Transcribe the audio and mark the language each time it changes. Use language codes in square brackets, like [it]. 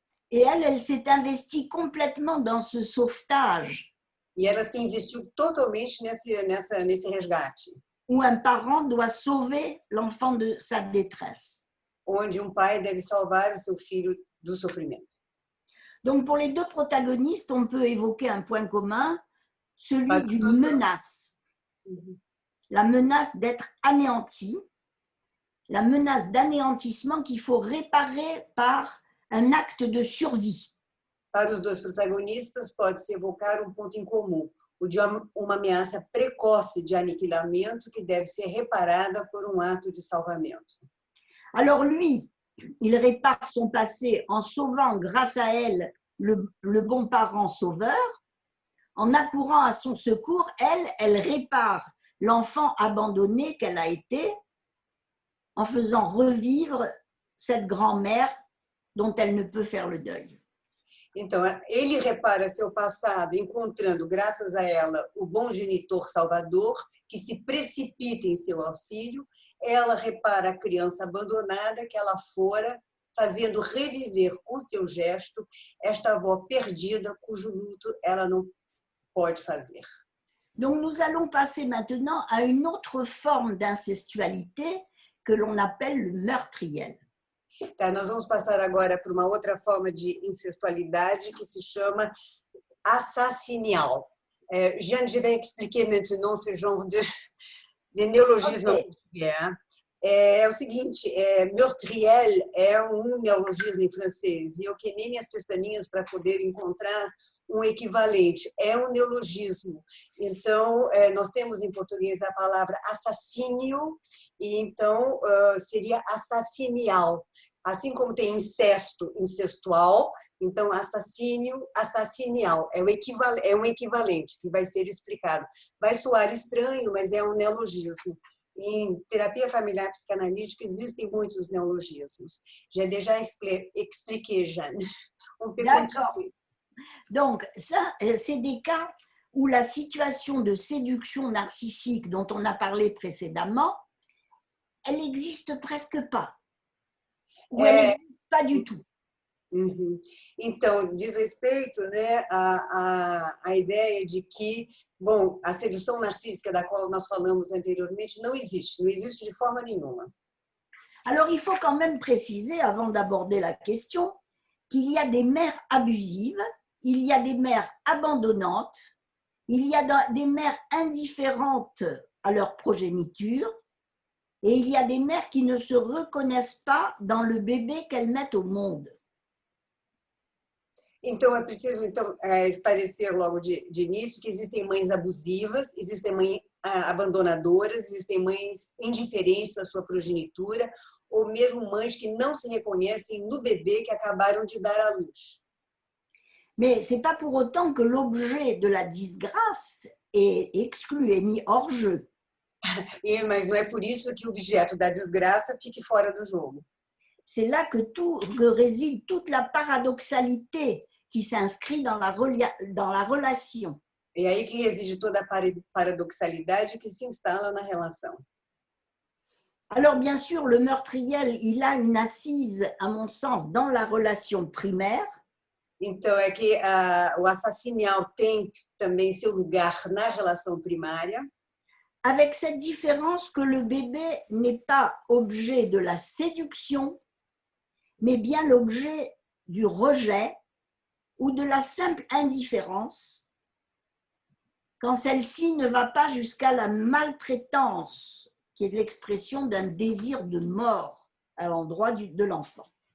[fr] Et elle s'est investie complètement dans ce sauvetage. [pt] E ela se investiu totalmente nesse resgate. [fr] Où un parent doit sauver l'enfant de sa détresse. [pt] Onde pai deve salvar o seu filho do sofrimento. [fr] Donc, pour les deux protagonistes, on peut évoquer un point commun, celui d'une menace. La menace d'être anéanti, la menace d'anéantissement qu'il faut réparer par un acte de survie. [pt] Para os dois protagonistas, pode-se evocar ponto em comum, o de uma ameaça precoce de aniquilamento que deve ser reparada por ato de salvamento. [fr] Alors lui, il répare son passé en sauvant grâce à elle le bon parent sauveur. En accourant à son secours, elle répare l'enfant abandonné qu'elle a été en faisant revivre cette grand-mère dont elle ne peut faire le deuil. [pt] Então, ele repara seu passado, encontrando, graças a ela, o bom genitor salvador, que se precipita em seu auxílio. Ela repara a criança abandonada que ela fora, fazendo reviver com seu gesto esta avó perdida, cujo luto ela não pode fazer. [fr] Donc, nous allons passer maintenant à une autre forme d'incestualité que l'on appelle le meurtriel. [pt] Tá, nós vamos passar agora para uma outra forma de incestualidade que se chama assassinial. [fr] Jeanne, je vais expliquer maintenant ce genre de neologisme en português. [pt] É o seguinte, meurtriel é neologismo em francês e eu queimei minhas pestaninhas para poder encontrar equivalente. É neologismo. Então, nós temos em português a palavra assassínio e então seria assassinial. Assim como tem incesto, incestual, então assassínio, assassinial. É um equivalente que vai ser explicado. Vai soar estranho, mas é um neologismo. Em terapia familiar psicanalítica existem muitos neologismos. [fr] J'ai déjà expliqué, Jeanne. On peut continuer. Donc, ça, c'est des cas où la situation de séduction narcissique dont on a parlé précédemment, elle n'existe presque pas. Ou elle n'existe pas du tout. [pt] Então, diz respeito, né, a ideia de que, bom, a sedução narcísica da qual nós falamos anteriormente não existe de forma nenhuma. [fr] Alors, il faut quand même préciser, avant d'aborder la question, qu'il y a des mères abusives, il y a des mères abandonnantes, il y a des mères indifférentes à leur progéniture, et il y a des mères qui ne se reconnaissent pas dans le bébé qu'elles mettent au monde. [pt] Então, é preciso esclarecer logo de início que existem mães abusivas, existem mães abandonadoras, existem mães indiferentes à sua progenitura, ou mesmo mães que não se reconhecem no bebê que acabaram de dar à luz. [fr] Mais ce n'est pas pour autant que l'objet de la disgrâce est exclu, est mis hors jeu. [pt] Mas não é por isso que o objeto da desgraça fique fora do jogo. [fr] C'est là que réside toute la paradoxalité qui s'inscrit dans la relation. [pt] É aí que reside toda a paradoxalidade que se instala na relação. [fr] Alors, bien sûr, le meurtriel, il a une assise, à mon sens, dans la relation primaire. [pt] Então, é que o assassinial tem também seu lugar na relação primária, [fr] avec cette différence que le bébé n'est pas objet de la séduction, mais bien l'objet du rejet ou de la simple indifférence, quand celle-ci ne va pas jusqu'à la maltraitance, qui est l'expression d'un désir de mort à l'endroit de l'enfant.